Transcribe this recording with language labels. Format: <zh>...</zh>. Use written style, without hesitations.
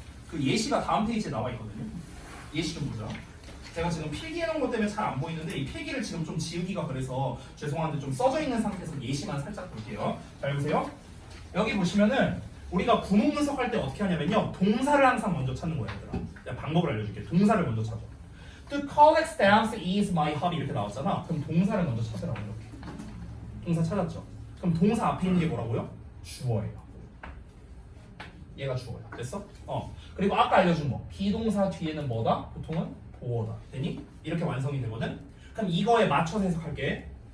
<ko>그 예시가 다음 페이지에 나와 있거든요. 예시 좀 보자. 제가 지금 필기해 놓은 것 때문에 잘 안 보이는데 이 필기를 지금 좀 지우기가 그래서 죄송한데 좀 써져 있는 상태에서 예시만 살짝 볼게요. 잘 보세요. 여기 보시면은 우리가 구문 분석할 때 어떻게 하냐면요. 동사를 항상 먼저 찾는 거예요, 얘들아. 내가 방법을 알려줄게. 동사를 먼저 찾아.</ko> <en>To collect stamps is my hobby</en> <ko>이렇게 나왔잖아. 그럼 동사를 먼저 찾으라고 이렇게. 동사 찾았죠? 그럼 동사 앞에 있는 게 뭐라고요? 주어예요. 얘가 주어야. 됐어? 그리고 아까 알려준 거. 비동사 뒤에는 뭐다? 보통은 보어다. 되니? 이렇게 완성이 되거든? 그럼 이거에 맞춰서 해석할게.</ko>